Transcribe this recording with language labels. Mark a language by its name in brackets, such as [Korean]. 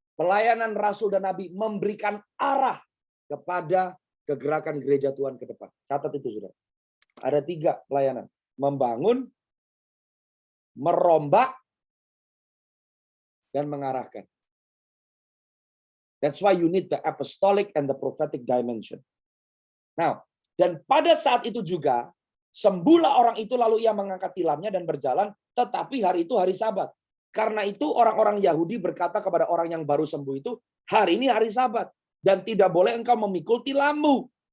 [Indonesian] Pelayanan Rasul dan Nabi memberikan arah kepada kegerakan gereja Tuhan ke depan. Catat itu, saudara. Ada 3 pelayanan. Membangun, merombak, dan mengarahkan. [English] That's why you need the apostolic and the prophetic dimension. [Indonesian] Now, dan pada saat itu juga, sembuhlah orang itu lalu ia mengangkat tilamnya dan berjalan, tetapi hari itu hari Sabat. Karena itu orang-orang Yahudi berkata kepada orang yang baru sembuh itu, hari ini hari Sabat, dan tidak boleh engkau memikul tilammu.